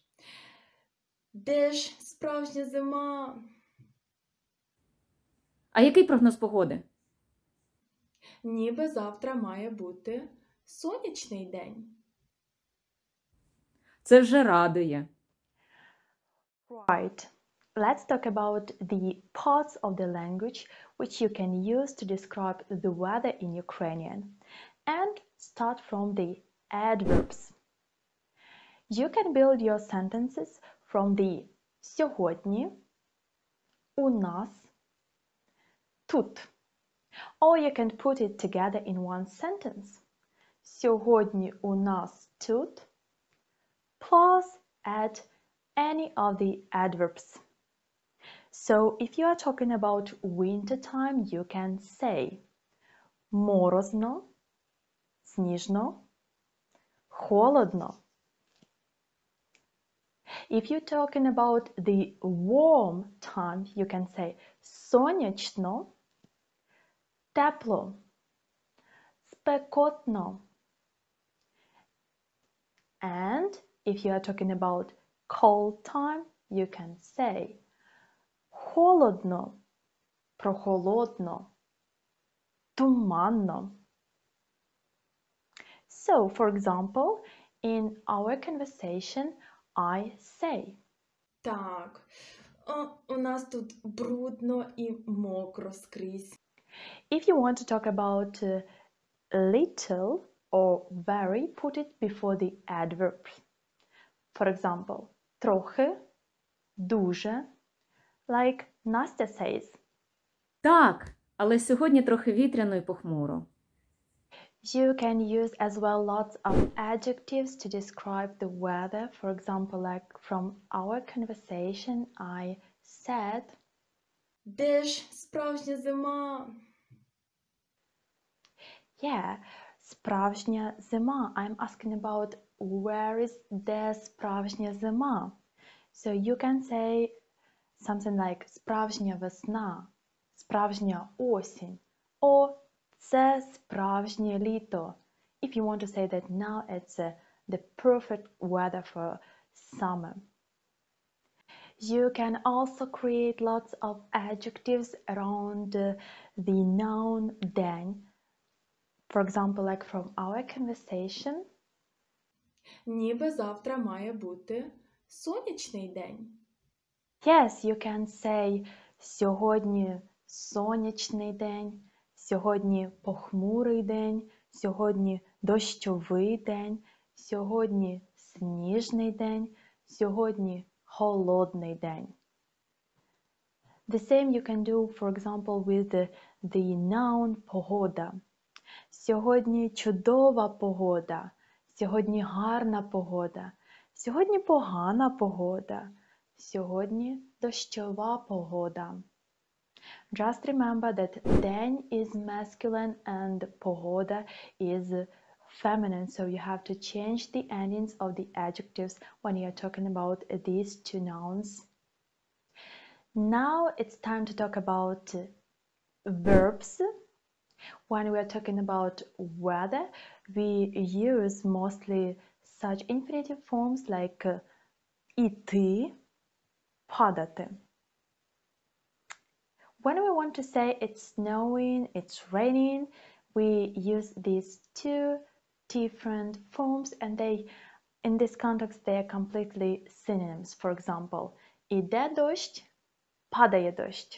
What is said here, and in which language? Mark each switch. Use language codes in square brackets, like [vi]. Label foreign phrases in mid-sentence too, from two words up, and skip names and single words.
[uk] Де ж справжня зима? А який прогноз погоди? Ніби завтра має бути сонячний день. Це вже радує. [en] Right. Let's talk about the parts of the language which you can use to describe the weather in Ukrainian. And start from the adverbs. You can build your sentences from the [uk] сьогодні, у нас, тут. [en] Or you can put it together in one sentence. [uk] Сьогодні у нас тут, [en] plus add any of the adverbs. So if you are talking about winter time, you can say [uk] морозно, сніжно, холодно. [en] If you're talking about the warm time, you can say [uk] сонячно, тепло, спекотно. [en] And if you are talking about cold time, you can say [uk] холодно, прохолодно, туманно. [en] So, for example, in our conversation, I say. [uk] Так, у нас тут брудно і мокро скрізь. [en] If you want to talk about little or very, put it before the adverbs. For example, [uk] трохи, дуже, [en] like Nastya says. [uk] Так, але сьогодні трохи вітряно і похмуро. [en] You can use as well lots of adjectives to describe the weather. For example, like from our conversation, I said, [uk] Де ж справжня зима? yeah, справжня зима. [en] I'm asking about where is the [uk] справжня зима. [en] So you can say something like [uk] справжня весна, справжня осінь, [en] or [uk] це справжнє літо. [en] If you want to say that now it's the perfect weather for summer. You can also create lots of adjectives around the noun день. For example, like from our conversation. [uk] Ніби завтра має бути сонячний день. [en] Yes, you can say [uk] сьогодні сонячний день, сьогодні похмурий день, сьогодні дощовий день, сьогодні сніжний день, сьогодні холодний день. [en] The same you can do, for example, with the noun погода. [uk] Сьогодні чудова погода, сьогодні гарна погода, сьогодні погана погода, сьогодні дощова погода. [en] Just remember that день is masculine and погода is feminine, so you have to change the endings of the adjectives when you are talking about these two nouns. Now it's time to talk about verbs. When we are talking about weather, we use mostly such infinitive forms like [uk] іти, падати. [en] When we want to say it's snowing, it's raining, we use these two different forms, and in this context, they are completely synonyms. For example, [uk] іде дощ, падає дощ.